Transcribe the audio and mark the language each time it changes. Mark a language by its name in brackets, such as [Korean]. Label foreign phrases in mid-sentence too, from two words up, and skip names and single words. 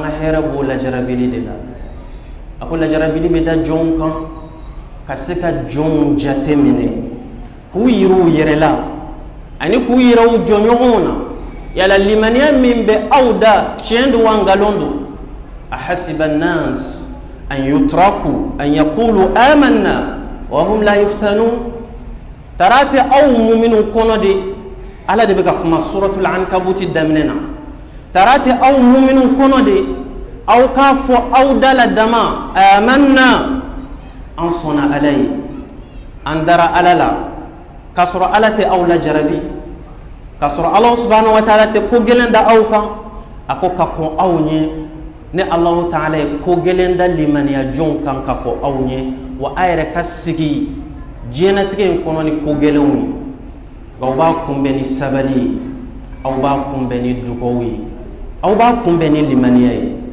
[Bambara] ka hɛrɛ b'o lajarabili de la a ko lajarabili bɛ da jɔnw kan ka se ka jɔnw jate minɛ k'u yiriw yɛrɛ la ani k'u yɛrɛw jɔɲɔgɔnw na yala limaniya min bɛ aw da tiɲɛ don wa nkalon don [Arabic] أحسب الناس أن يتركوا أن يقولوا آمنا وهم لا يفتنون [Bambara] tarate aw mu'minun kɔnɔ de ala de bɛ ka kuma suratul ankabuti daminɛ na tarate aw mu'minun kɔnɔ de aw k'a fɔ aw da la dama amanna an sɔnna ala ye an dara ala la k'a sɔrɔ ala tɛ aw lajarabi k'a sɔrɔ ala [Arabic] سبحانه وتعالى [Bambara] tɛ ko gɛlɛn da aw kan a ko ka kɔn aw ɲɛ ne ala ta'ala ye ko gɛlɛn da limaniya jɔnw kan ka kɔn aw ɲɛ wa a yɛrɛ ka sigi diɲɛlatigɛ in kɔnɔ ni ko gɛlɛnw ye nka aw b'a kunbɛn ni sabali ye aw b'a kunbɛn ni dugawu ye aw b'a kunbɛn ni limaniya ye